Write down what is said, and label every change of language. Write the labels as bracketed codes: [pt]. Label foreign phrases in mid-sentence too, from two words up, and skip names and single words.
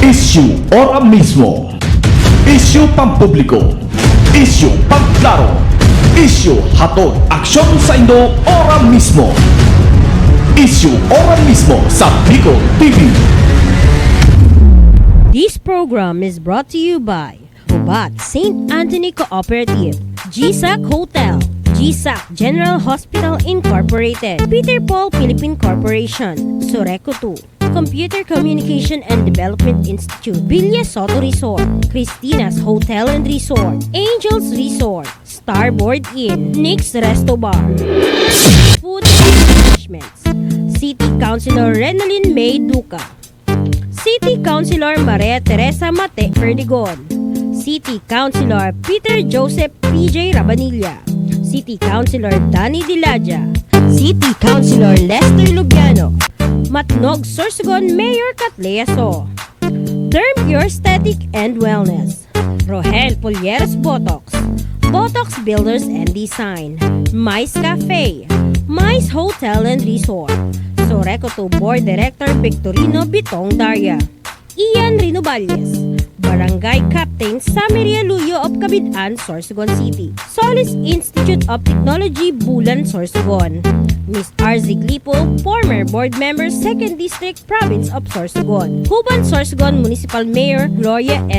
[bik] Issue ora mismo. Issue pampubliko. Issue pagklaro. Issue hatod aksyon sa Indo ora mismo. Issue ora mismo sa Bicol TV. [en] This program is brought to you by Ubat St. Anthony Cooperative, GSAC Hotel, GSAC General Hospital Incorporated, Peter Paul Philippine Corporation, Soreco 2, Computer Communication and Development Institute, Villa Soto Resort, Christina's Hotel and Resort, Angels Resort, Starboard Inn, Nick's Resto Bar, Food Establishments, City Councilor Renalyn May Duca, City Councilor Maria Teresa Mate Perdigon, City Councilor Peter Joseph PJ Rabanilla, City Councilor Danny Dilaja, City Councilor Lester Lubiano, Matnog Sorsogon Mayor Catlea So, Derm Pure Aesthetic and Wellness, Rohel Polieros Botox, Botox Builders and Design, Mais Cafe, Mais Hotel and Resort, Soreco 2 Board Director Victorino Bitong Daria, Ian Rinoballes, Barangay Captain Samiria Luyo of Cabidan, Sorsogon City, Solis Institute of Technology, Bulan, Sorsogon, Ms. RZ Glipo, former board member, 2nd District, Province of Sorsogon, Huban, Sorsogon Municipal Mayor Gloria L.